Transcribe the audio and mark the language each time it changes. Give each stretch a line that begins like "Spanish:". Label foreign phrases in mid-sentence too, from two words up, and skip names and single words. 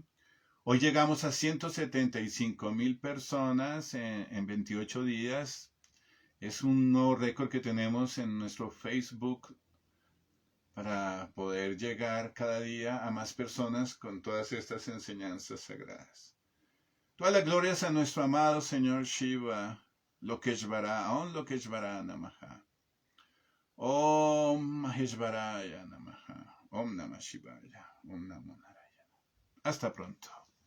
Spanish: Hoy llegamos a 175,000 personas en 28 días. Es un nuevo récord que tenemos en nuestro Facebook para poder llegar cada día a más personas con todas estas enseñanzas sagradas. Todas las glorias a nuestro amado Señor Shiva, Lokeshvara,
Sanskrit: ॐ लोकेश्वर नमः, ॐ महेश्वराय नमः, ॐ नमः शिवाय, ॐ नमो नारायण.
Spanish: Hasta pronto.